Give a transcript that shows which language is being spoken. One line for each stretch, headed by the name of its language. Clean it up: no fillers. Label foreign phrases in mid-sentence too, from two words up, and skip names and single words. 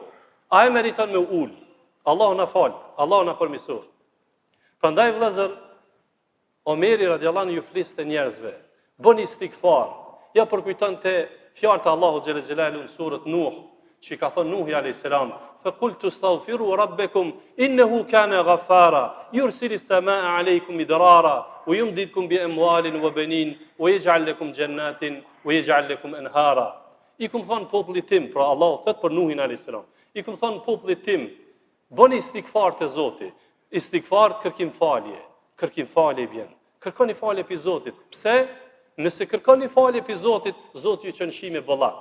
Albanian: Ai meriton me ul. Allahu na fal, Allahu na përmirësoj. Prandaj vëllazër, Omeri
Arabic: رضي الله عنه
Albanian: ju fliste njerëzve, bëni istighfar. Ja përkujtonte fjalët e Allahu
Arabic: جل جلاله
Albanian: në surën Nuh, që ka thënë Nuhi
Arabic: عليه السلام فقلت استغفروا ربكم إنه كان غفارا يرسل السماء عليكم مدرارا ويمددكم بأموال وبنين ويجعل لكم جنات ويجعل لكم أنهارا.
Albanian: I kum thon popullit tim, pra Allahu thot për Nuhin
Arabic: عليه السلام,
Albanian: i kum thon popullit tim, bëni istighfar te Zoti. Istighfar kërkim falje bjen. Kërkoni falje pe Zotit. Pse? Nëse kërkoni falje pe Zotit, Zoti ju çon shime bollak.